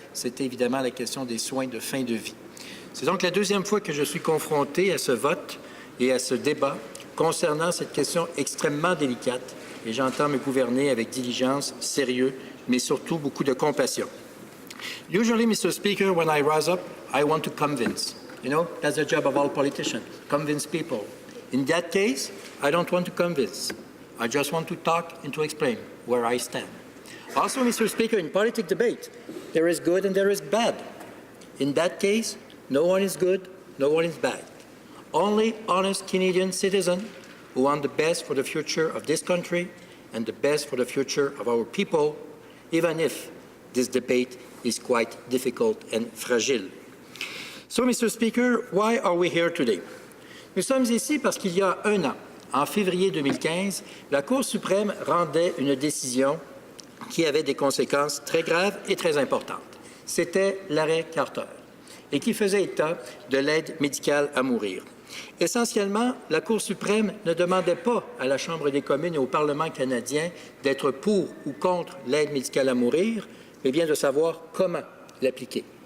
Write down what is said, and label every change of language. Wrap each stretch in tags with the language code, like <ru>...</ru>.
<fr>C'était évidemment la question des soins de fin de vie. C'est donc la 2e fois que je suis confronté à ce vote et à ce débat concernant cette question extrêmement délicate, et j'entends me gouverner avec diligence, sérieux, mais surtout beaucoup de compassion.</fr> <en>Usually, Mr. Speaker, when I rise up, I want to convince. You know, that's the job of all politicians, convince people. In that case, I don't want to convince. I just want to talk and to explain where I stand. Also, Mr. Speaker, in politic debate, there is good and there is bad. In that case, no one is good, no one is bad. Only honest Canadian citizens who want the best for the future of this country and the best for the future of our people, even if this debate is quite difficult and fragile. So, Mr. Speaker, why are we here today?</en> <fr>Nous sommes ici parce qu'il y a 1 an, en février 2015, la Cour suprême rendait une décision qui avait des conséquences très graves et très importantes. C'était l'arrêt Carter et qui faisait état de l'aide médicale à mourir. Essentiellement, la Cour suprême ne demandait pas à la Chambre des communes et au Parlement canadien d'être pour ou contre l'aide médicale à mourir, mais bien de savoir comment l'appliquer.</fr>